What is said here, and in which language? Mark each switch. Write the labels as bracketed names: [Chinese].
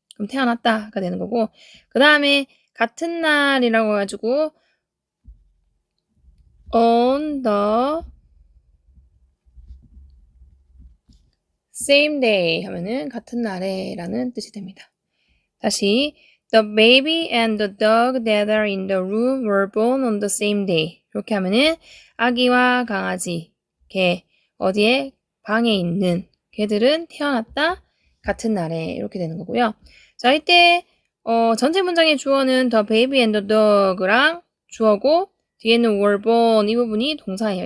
[Korean] 그럼 태어났다가 되는 거고 그 다음에 같은 날이라고 해가지고 [English] on the same day [Korean] 하면은 같은 날에 라는 뜻이 됩니다. 다시 [English] The baby and the dog that are in the room were born on the same day. [Korean] 이렇게 하면은 아기와 강아지, 개, 어디에? 방에 있는 개들은 태어났다 같은 날에 이렇게 되는 거고요. 자, 이때 전체 문장의 주어는 [English] the baby and the dog [Korean] 랑 주어고 뒤에는 [English] were born [Korean] 이 부분이 동사예요.